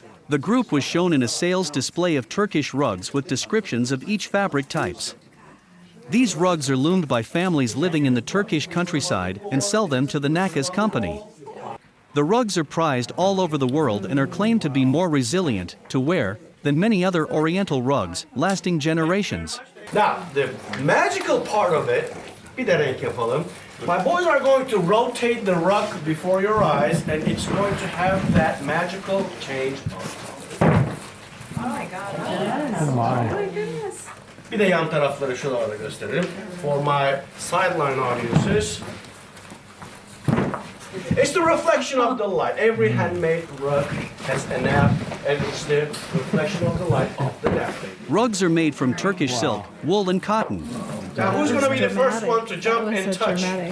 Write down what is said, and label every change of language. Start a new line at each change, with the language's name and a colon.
English: The group was shown in a sales display of Turkish rugs with descriptions of each fabric types. These rugs are loomed by families living in the Turkish countryside and sell them to the Naka's company. The rugs are prized all over the world and are claimed to be more resilient to wear than many other Oriental rugs, lasting generations. Now, the magical part of it,
Turkish: bir de renk yapalım.
English: My boys are going to rotate the rug before your eyes, and it's going to have that magical change. Oh my God. Yes. Oh my goodness.
Turkish: Bir de yan tarafları şuralarda gösterelim.
English: For my sideline audiences. It's the reflection of the light. Every handmade rug has a nap, and it's the reflection of the light of the nap. Rugs are made from Turkish silk, wool, and cotton. Now, who's going to be the first one to jump and touch?